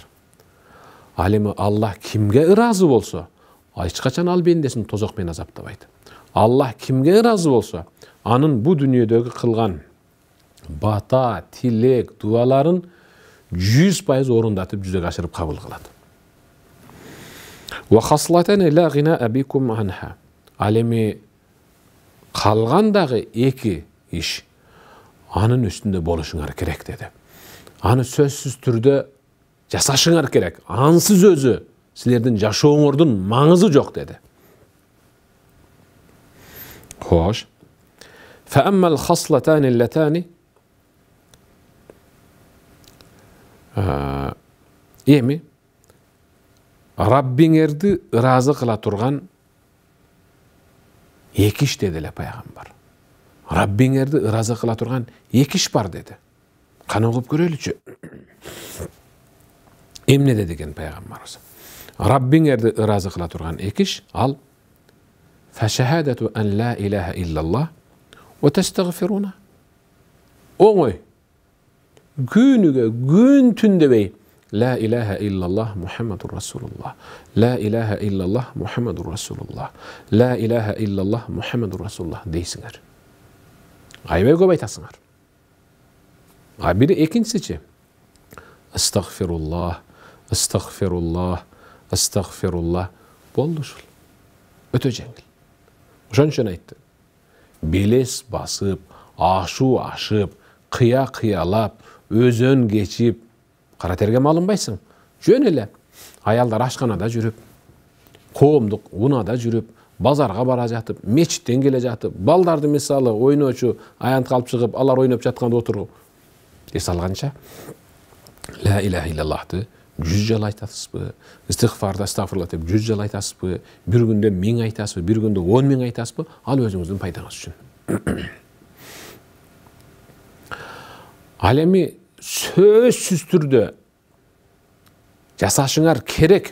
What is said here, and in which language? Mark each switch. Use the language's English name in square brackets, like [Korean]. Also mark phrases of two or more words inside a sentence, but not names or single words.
[Kyrgyz] Ал эми Аллах кимге ыраазы болсо, эч качан ал бендесин тозок менен азаптабайт. Аллах кимге ыраазы болсо, анын бу дүйнөдөгү кылган бата, тилек, дуаларын 100% орундатып жүзөгө ашырып кабыл кылат. [Arabic] وخصلتان لا غنى بكم عنها. [Kyrgyz] Ал эми калган дагы 2 иш анын үстүндө болушуңар керек деди. Аны сөзсүз түрдө жасашыңар керек. Ансыз өзү силердин жашооңордун маңызы жок деди. Хош. [Arabic] فأما الخصلتان اللتان [Kyrgyz] эми Раббиңерди ыраазы кыла турган 2 иш деди эле пайгамбар. Раббиңерди ыраазы кыла турган 2 иш бар деди. Кана угуп көрөлүчү. Эмне деди экен пайгамбарыбыз? Раббиңерди ыраазы кыла турган 2 иш ал [Arabic] فشهادة أن لا إله إلا الله وتستغفرون. [Kyrgyz] Оңой. Күнүгө күн түндебей [Arabic] لا إله إلا الله محمد رسول الله. لا إله إلا الله محمد رسول الله. لا إله إلا الله محمد رسول الله дейсиңер. [Kyrgyz] Айбай көп айтасыңар. А бири экинчиси [Arabic] أستغفر الله، أستغفر الله، أستغفر الله. [Kyrgyz] Болду ушул. Өтө жеңил. Ошон үчүн айтты. Белес басып, ашуу ашып, кыя кыялап, өзөн кечип, кара терге малынбайсың. Жөн эле. Аялдар ашканада жүрүп, коомдук унада жүрүп, базарга бара жатып, мечиттен келе жатып, балдарды мисалы ойночу аянтка алып чыгып, алар ойноп жатканда отуруп эс алганча [Arabic] لا إله إلا اللهты [Kyrgyz] 100 жыл айтасызбы, истигфарды астагфируллах деп 100 жыл айтасызбы, бир күндө 1000 айтасызбы, бир күндө 10.000 айтасызбы, ал өзүңүздүн пайдаңыз үчүн. Ал эми сөзсүз түрдө жасашыңар керек.